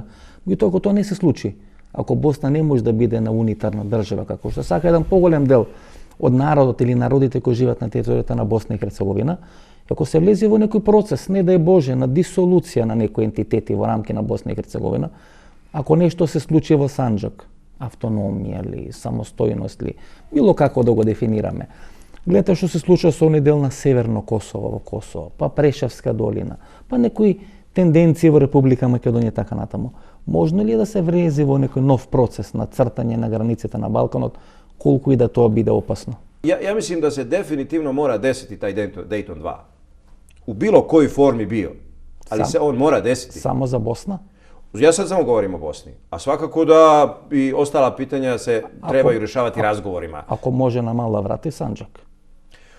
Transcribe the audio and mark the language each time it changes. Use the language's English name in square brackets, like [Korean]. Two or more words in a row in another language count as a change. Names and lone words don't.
[Macedonian] Меѓутоа, ако тоа не се случи, ако Босна не може да биде на унитарна држава, како што сака еден поголем дел од народот или народите кои живеат на територијата на Босна и Херцеговина, ако се влезе во некој процес, не дај Боже, на дисолуција на некои ентитети во рамки на Босна и Херцеговина, ако нешто се случи во Санџак, автономија или самостојност или било како да го дефинираме. Гледате што се случува со оној дел на Северно Косово во Косово, па Прешевска долина, па некои тенденции во Република Македонија така натаму. Можно ли да се влезе во некој нов процес на цртање на границите на Балканот, колку и да тоа биде опасно? [Bosnian] Ja mislim da se definitivno mora desiti taj Dayton 2. U bilo kojoj formi bio. Ali se on mora desiti. [Macedonian] Само за Босна? [Bosnian] Ja sad samo govorim o Bosni, a svakako da i ostala pitanja se trebaju rješavati razgovorima. [Macedonian] Ако може на мало врати Санџак?